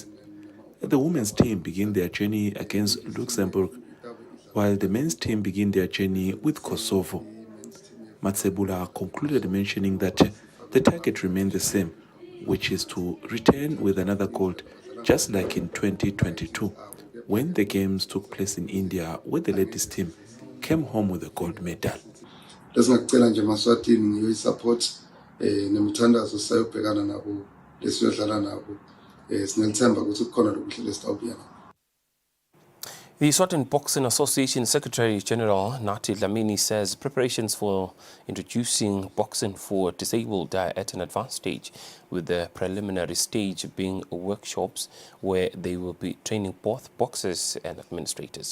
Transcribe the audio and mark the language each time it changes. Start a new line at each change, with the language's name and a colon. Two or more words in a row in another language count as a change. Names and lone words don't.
English: The women's team began their journey against Luxembourg, while the men's team began their journey with Kosovo. Matsebula concluded mentioning that the target remained the same, which is to return with another gold, just like in 2022, when the games took place in India, where the ladies team came home with a gold medal.
Swati: Lesingacela nje eMaswatini ngiyoyisupport nemithandazo sayobhekana nabo lesiyodlala nabo sinelithemba ukuthi kukhona lokuhle lesitawubuya.
English: The Eswatini Boxing Association Secretary General Nati Dlamini says preparations for introducing boxing for disabled are at an advanced stage, with the preliminary stage being workshops where they will be training both boxers and administrators.